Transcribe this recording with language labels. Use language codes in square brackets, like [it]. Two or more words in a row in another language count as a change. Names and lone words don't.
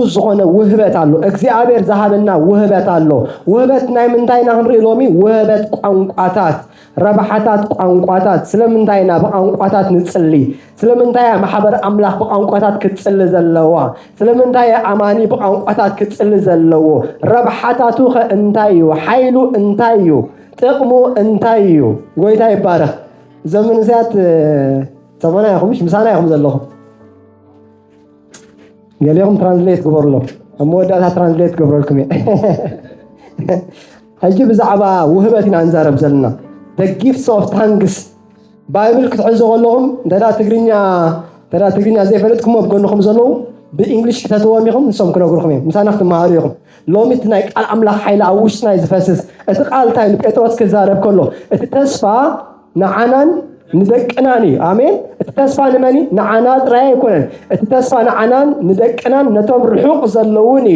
[ti] ዝኾነ ውህበት ኣሎ እግዚአብሔር ዝሃበና ውህበት ኣሎ ውህበት ናይ ምንታይና ክንርኢ ሎሚ ውህበት ቋንቋታት ረብሓታት ቋንቋታት ስለምንታይና ብቋንቋታት ንጽሊ ስለምንታይ ማሕበር ኣምላኽ ብቋንቋታት ክትጽሊ ዘለዋ ስለምንታይ ኣማኒ ብቋንቋታት ክትጽሊ ዘለዎ ረብሓታቱ እንታይ እዩ ሓይሉ እንታይ እዩ ጥቕሙ እንታይ እዩ ጎይታ ይባረክ ዘመን ዚያት ሰማና ይኹምሽ ምሳና ይኹም ዘለኹም ገሊኦም ትራንስሌት ግበርሎ እመወዳእታ ትራንስሌት ግበረልኩም ሕጂ ብዛዕባ ውህበት ኢና ንዛረብ ዘለና [en] the gifts of tongues [ti] ባይብል ክትሕዙ ከለኹም እንተዳ ትግርኛ ዘይፈለጥኩሞ ብጎንኹም ዘለዉ ብእንግሊሽ ከተትዎም ኢኹም ንሶም ክነግሩኹም እዮም ምሳና ክትመሃሩ ኢኹም ሎሚ እቲ ናይ ቃል ኣምላኽ ሓይሊ ኣብ ውሽጥና እዩ ዝፈስስ እቲ ቃል እንታይ ኢሉ ጴጥሮስ ክዛረብ ከሎ እቲ ተስፋ ንዓናን ንደቅናን እዩ አሜን እቲ ተስፋ ንመኒ ንዓና ጥራይ ኣይኮነን እቲ ተስፋ ንዓናን ንደቅናን ነቶም ርሑቕ ዘለውን ኢሉ